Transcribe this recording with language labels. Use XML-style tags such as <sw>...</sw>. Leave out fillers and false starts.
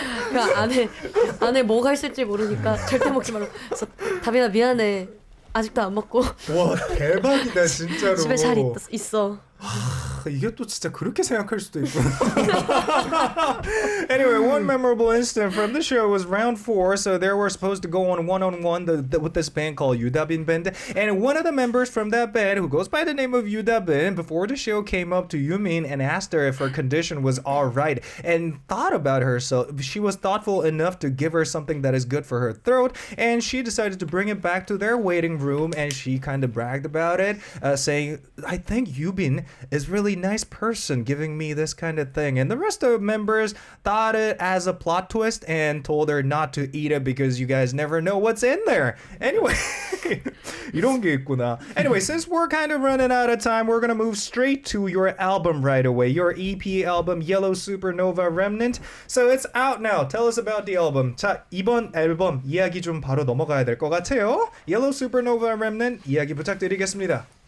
<ko>그러니까 안에 뭐가 있을지 모르니까 절대 먹지 말라고. 그래서 다빈아 미안해. 아직도 안 먹고. 와 대박이다 진짜로. 집에 잘 있어. 이게 또 진짜 그렇게 생각할 수도 있구나.</ko> <en>Anyway, one memorable incident from the show was round 4. So they were supposed to go on one-on-one with this band called Yudabin Band. And one of the members from that band, who goes by the name of Yudabin, before the show came up to Yumin and asked her if her condition was all right and thought about her. So she was thoughtful enough to give her something that is good for her throat. And she decided to bring it back to their waiting room. And she kind of bragged about it, saying, I think Yubin is really nice person giving me this kind of thing. And the rest of the members thought it as a plot twist and told her not to eat it because you guys never know what's in there.</en> <ko>Anyway, 이런 게 있구나.</ko> <en>Anyway, since we're kind of running out of time, we're gonna move straight to your album right away. Your EP album, Yellow Supernova Remnant. So it's out now. Tell us about the album.</en> <ko>자, 이번 앨범 이야기 좀 바로 넘어가야 될 것 같아요. Yellow Supernova Remnant 이야기 부탁드리겠습니다.</ko>